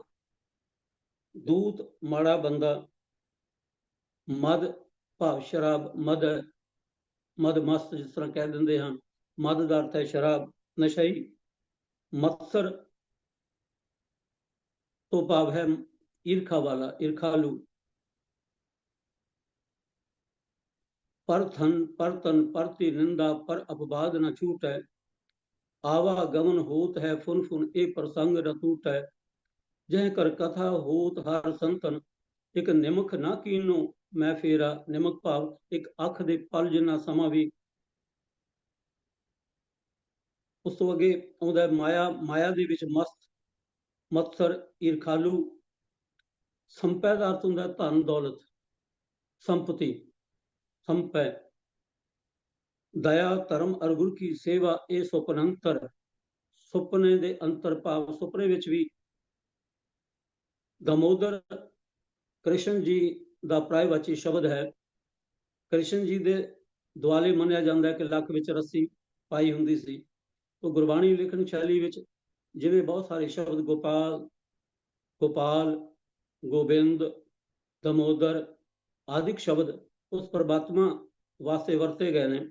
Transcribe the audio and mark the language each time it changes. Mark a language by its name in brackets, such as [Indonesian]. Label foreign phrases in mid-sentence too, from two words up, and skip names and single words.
[Punjabi] ਦੂਤ, ਮਾੜਾ ਬੰਦਾ। ਮਦ ਭਾਵ ਸ਼ਰਾਬ, ਮਦ ਮਸਤ ਜਿਸ ਤਰ੍ਹਾਂ ਕਹਿ ਦਿੰਦੇ ਹਨ। ਮਦ ਦਾ ਅਰਥ ਹੈ ਸ਼ਰਾਬ, ਨਸ਼ਈ। ਮਤਸਰ ਤੋਂ ਭਾਵ ਹੈ ਈਰਖਾ ਵਾਲਾ, ਈਰਖਾਲੂ। [Hindi] परथन परतन परति निंदा पर अपवाद न छूट है। आवागमन होत है फुन फुन ए प्रसंग न टूट है। जह कर कथा होत हर संतन एक निमक ना कीनो मैं फेरा। [Punjabi] ਨਿਮਕ ਭਾਵ ਇੱਕ ਅੱਖ ਦੇ ਪਲ ਜਿੰਨਾ ਸਮਾਂ ਭੀ। ਉਸ ਤੋਂ ਅੱਗੇ ਆਉਂਦਾ ਮਾਇਆ, ਮਾਇਆ ਦੇ ਵਿੱਚ ਮਸਤ, ਮਤਸਰ, ਈਰਖਾਲੂ। ਸੰਪੈ ਦਾ ਅਰਥ ਹੁੰਦਾ ਧਨ ਦੌਲਤ, ਸੰਪਤੀ, ਸੰਪੈ। [Hindi] दया धर्म अर गुर की सेवा ए सुपन अंतर। [Punjabi] ਸੁਪਨੇ ਦੇ ਅੰਤਰ ਭਾਵ ਸੁਪਨੇ ਵਿੱਚ ਭੀ ਦਾਮੋਦਰ ਕ੍ਰਿਸ਼ਨ ਜੀ ਦਾ ਪ੍ਰਾਇਵਾਚੀ ਸ਼ਬਦ ਹੈ। ਕ੍ਰਿਸ਼ਨ ਜੀ ਦੇ ਦੁਆਲੇ ਮੰਨਿਆ ਜਾਂਦਾ ਹੈ ਕਿ ਲੱਕ ਵਿੱਚ ਰੱਸੀ ਪਾਈ ਹੁੰਦੀ ਸੀ। तो ਗੁਰਬਾਣੀ ਲਿਖਣ ਸ਼ੈਲੀ ਵਿੱਚ ਜਿਵੇਂ ਬਹੁਤ ਸਾਰੇ ਸ਼ਬਦ ਗੋਪਾਲ, ਗੋਪਾਲ, ਗੋਬਿੰਦ, ਦਮੋਦਰ ਆਦਿਕ ਸ਼ਬਦ ਉਸ ਪਰਮਾਤਮਾ ਵਾਸਤੇ ਵਰਤੇ ਗਏ ਨੇ।